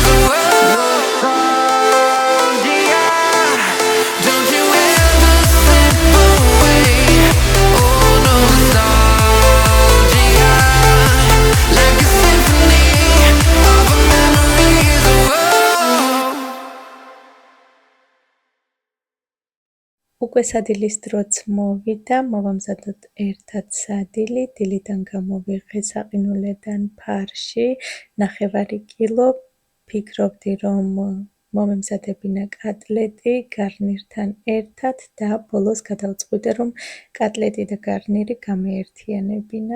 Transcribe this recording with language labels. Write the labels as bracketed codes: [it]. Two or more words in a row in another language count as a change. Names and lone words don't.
[en] Oh, nostalgia, don't you ever slip away. Oh, nostalgia, like a symphony of our memories. Oh, [ka] უკვე სადილის დროც მოვიდა, მოვამზადოთ ერთად სადილი, დილიდან გამოვიღე საყინულიდან ფარში, 9 კილო, ფიქრობდი, რომ მომემზადებინა კატლეტი გარნირთან ერთად და ბოლოს გადავწყვიტე, რომ კატლეტი და გარნირი გამეერთიანებინა.